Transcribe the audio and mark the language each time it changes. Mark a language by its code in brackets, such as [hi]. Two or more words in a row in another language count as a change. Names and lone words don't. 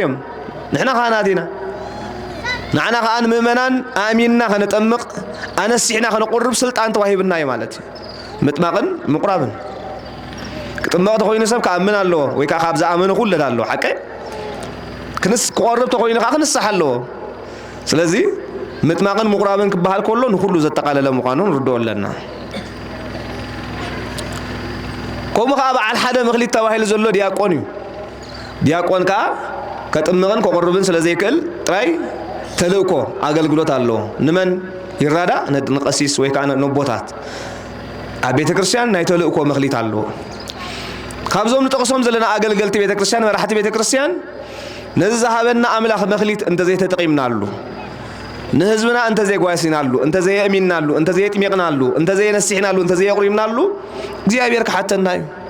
[ti] እዮም ንሕና ካህናት ኢና ንዓና ከአን ምእመናን አሚንና ከነጠምቅ አነሲሕና ከነቆርብ ስልጣን ተዋሂብና እዩ ማለት ምጥማቅን ምቁራብን ክጥምቅ ተኮይኑ ሰብ ከአምን አለዎ ወይ ከዓ ካብ ዝኣመነ ኩሉ አለዎ ሓቀ ክንስ ክቆርብ ተኮይኑ ከዓ ክንስሕ አለዎ ስለዚ ምጥማቅን ምቁራብን ክበሃል ከሎ ንኩሉ ዘጠቃለለ ምዃኑ ንርድኦ ኣለና ከምኡ ከዓ በዓል 1 መኽሊት ተባሂሉ ዘሎ ዲያቆን እዩ ዲያቆን ከዓ ከጥምቅን ከቆርብን ስለዘይክእል ጥራይ ተልእኮ አገልግሎት አለው ንመን ይራዳ ንቀሲስ ወይ ከዓ ንቦታት ኣብ ቤተ ክርስቲያን ናይ ተልእኮ መኽሊት አለው ካብዞም ንጠቅሶም ዘለና አገልገልቲ ቤተ ክርስቲያን መራሕቲ ቤተ ክርስቲያን ነዚ ዝሃበና አምላኽ መኽሊት እንተዘይ ተጠቂምናሉ ንህዝብና እንተዘይ ጓሲናሉ እንተዘይ የእሚናሉ እንተዘይ ጥሚቅናሉ እንተዘይ ነሲሕናሉ እንተዘይ የቁሪምናሉ እግዚአብሔር ከሓተና እዩ